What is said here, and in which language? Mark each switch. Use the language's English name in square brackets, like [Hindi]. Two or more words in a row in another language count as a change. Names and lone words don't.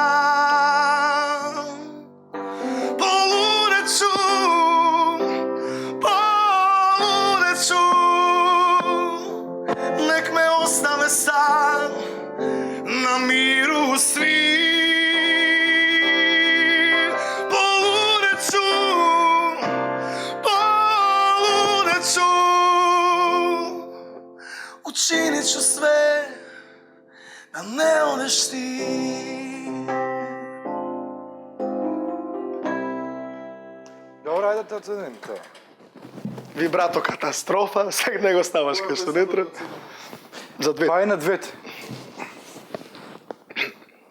[Serbian] Нек ме оставе сам на миру сви. Полудечу, [Croatian] учинit ću sve da ne odeš ti. [Macedonian] Добро, ајде да оценим тоа. Вибрато катастрофа, сега не го ставаш кај што не треба. За две. Па е на двете.